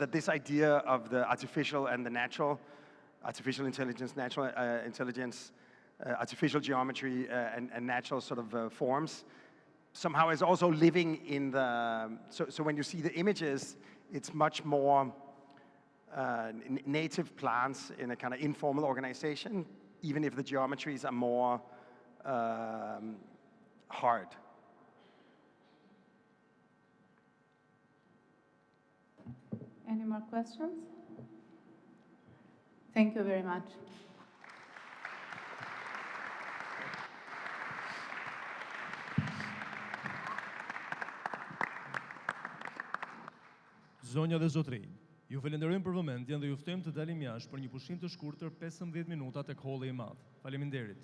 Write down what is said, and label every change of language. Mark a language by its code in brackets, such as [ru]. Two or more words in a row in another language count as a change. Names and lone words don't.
[en] idea of the artificial and the natural artificial intelligence, natural intelligence, artificial geometry, and natural sort of forms, somehow is also living in the, so when you see the images, it's much more native plants in a kind of informal organization, even if the geometries are more hard. Any more questions? Thank you very much. [sq] Zonja dhe zotrinj, ju falenderojmë për vëmendjen dhe ju ftojmë të dalim jashtë për një pushim të shkurtër 15 minuta tek holli i madh.